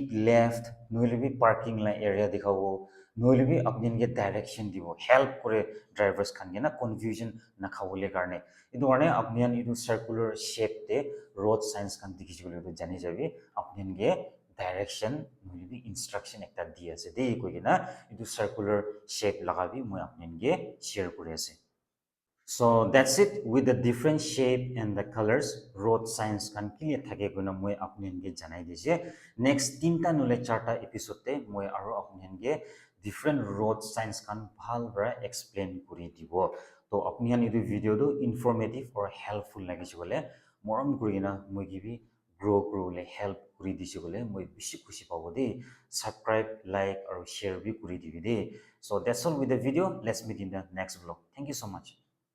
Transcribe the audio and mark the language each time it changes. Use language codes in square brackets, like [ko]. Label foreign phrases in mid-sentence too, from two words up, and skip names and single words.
[nag] left nohile bi parking la area dikhabo nohile bi apni ge direction dibo help kore drivers khan ge na confusion na khawole karne itu karne apni itu [en] circular shape [nag] de [en] road signs [nag] kan dikhiche bole to jani jabi apni ge direction nohile bi instruction ekta di ase de koigina itu [en] circular shape [nag] laga bi moi apni ge share kore ase. [en] So that's it with the different shape and the colors road signs [nag] kan clear thake guna moi apni ge janai dise [en] next [nag] tinta nule charta episode te moi aro apni ge [en] different road signs [nag] kan bhal bra explain kuri dibo to apni han etu video do [en] informative or helpful [nag] lagise bole moram kurina moi gibi grow kurule help kuri dise bole moi bishi khushi pabo de [en] subscribe like or share [nag] bi kuri dibi de [en] so that's all with the video let's meet in the next vlog thank you so much.